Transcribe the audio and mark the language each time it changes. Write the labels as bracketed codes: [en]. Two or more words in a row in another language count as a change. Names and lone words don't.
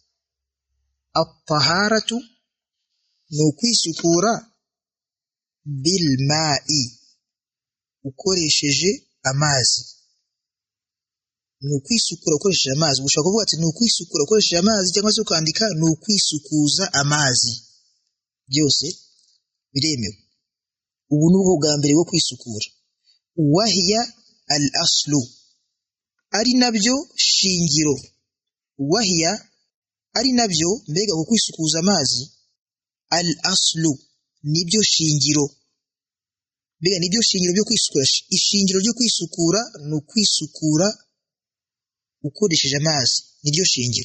[rw] At-taharatu ni ukwisukura bilma'i, ukoresheje amazi. Ni ukwisukura ukoresheje amazi. Ushobora kuvuga ati ni ukwisukura ukoresheje amazi, cyangwa se ukandika ni ukwisukuza amazi. Byose biremewe. Ubu ni ubwo bwa mbere bwo kwisukura. [ar] وهي الأصل, [rw] ari nabyo shingiro. Wahiya, ari nabyo, mbega ku kwisukuza amazi, al-aslu, nibyo shingiro. Mbega nibyo shingiro byo kwisukura. Ishingiro ryo kwisukura ni ukwisukura ukoresheje amazi, niryo shingiro.